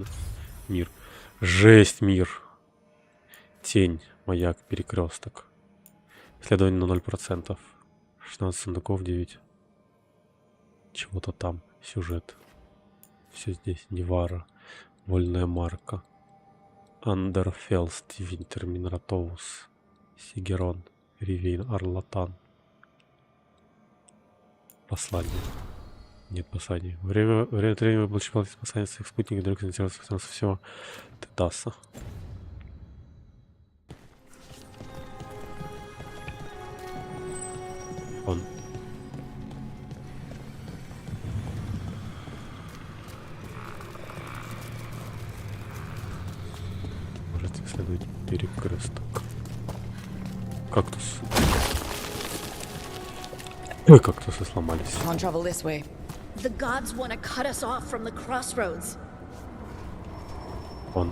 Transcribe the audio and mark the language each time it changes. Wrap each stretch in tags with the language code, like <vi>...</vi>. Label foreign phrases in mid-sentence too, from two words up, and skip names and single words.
<ru>Мир. Жесть, мир. Тень. Маяк. Перекресток. Исследование на 0%. 16 сундуков, 9. Чего-то там. Сюжет. Все здесь. Невара. Вольная марка. Андерфелст. Винтер. Минратоус. Сигерон. Ривейн. Арлатан. Послание. Нет посланий. Время от времени вы получите послание своих спутников, далеко заинтересоваться всего ТДАСа. Он. Можете исследовать перекресток. Кактус. Ой, кактусы сломались.</ru> <en>The gods want to cut us off from the crossroads.</en> <ru>Он.</ru>